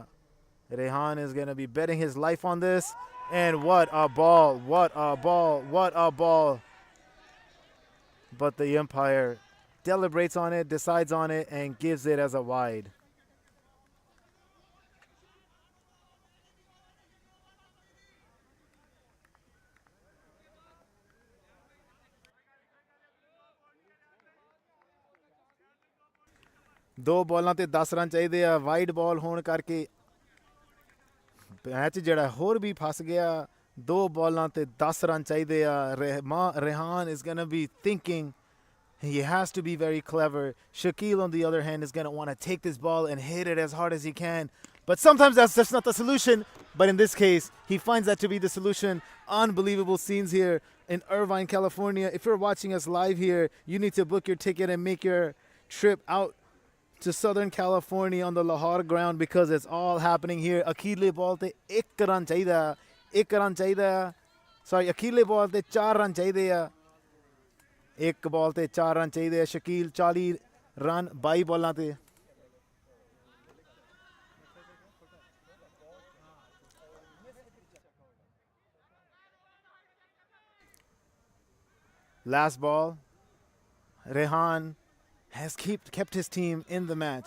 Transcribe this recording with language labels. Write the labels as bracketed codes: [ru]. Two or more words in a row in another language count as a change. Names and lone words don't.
[en] Rehan is going to be betting his life on this. And what a ball. What a ball. What a ball. But the umpire deliberates on it, decides on it, and gives it as a wide. [pa] ਦੋ ਬਾਲਾਂ ਤੇ 10 ਰਨ ਚਾਹੀਦੇ ਆ ਵਾਈਡ ਬਾਲ ਹੋਣ ਕਰਕੇ ਮੈਚ ਜਿਹੜਾ ਹੋਰ ਵੀ ਫਸ ਗਿਆ ਦੋ ਬਾਲਾਂ ਤੇ 10 ਰਨ ਚਾਹੀਦੇ ਆ [en] Rehan is going to be thinking he has to be very clever. Shakil on the other hand is going to want to take this ball and hit it as hard as he can, but sometimes that's just not the solution. But in this case he finds that to be the solution. Unbelievable scenes here in Irvine, California. If you're watching us live here, you need to book your ticket and make your trip out to Southern California on the Lahore ground because it's all happening here. [pa] ਅਗਲੀ ਬਾਲ ਤੇ 1 ਰਨ ਚਾਹੀਦਾ. 1 ਰਨ ਚਾਹੀਦਾ. ਸੌਰੀ, ਅਗਲੀ ਬਾਲ ਤੇ 4 ਰਨ ਚਾਹੀਦੇ ਆ. 1 ਬਾਲ ਤੇ 4 ਰਨ ਚਾਹੀਦੇ. ਸ਼ਕੀਲ 40 ਰਨ 22 ਬਾਲਾਂ ਤੇ. [en] Last ball. Rehan has kept his team in the match.